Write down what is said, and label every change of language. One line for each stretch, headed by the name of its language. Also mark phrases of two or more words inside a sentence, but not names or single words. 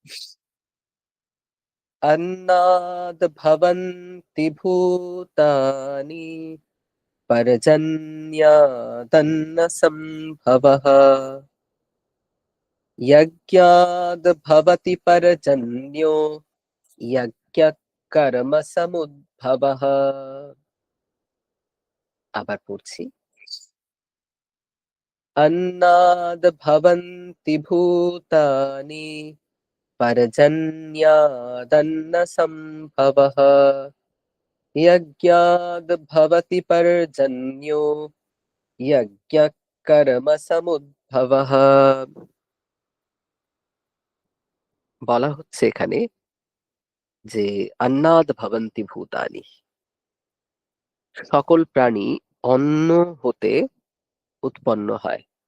Sanskrit: अन्नाद् भवन्ति भूतानि पर्जन्यादन्न सम्भवः यज्ञाद् भवति पर्जन्यो यज्ञः कर्म समुद्भवः।
Bangla: আবার পড়ছি
Sanskrit: अन्नाद् भवन्ति भूतानि पर्जन्यादन्न सम्भवः यज्ञाद् भवति पर्जन्यो यज्ञः कर्म সমুদ্ভবः।
Bangla: বলা হচ্ছে এখানে যে
Sanskrit: অন্নাদ ভবন্তি ভূতানি,
Bangla: সকল প্রাণী অন্ন হতে উৎপন্ন হয়।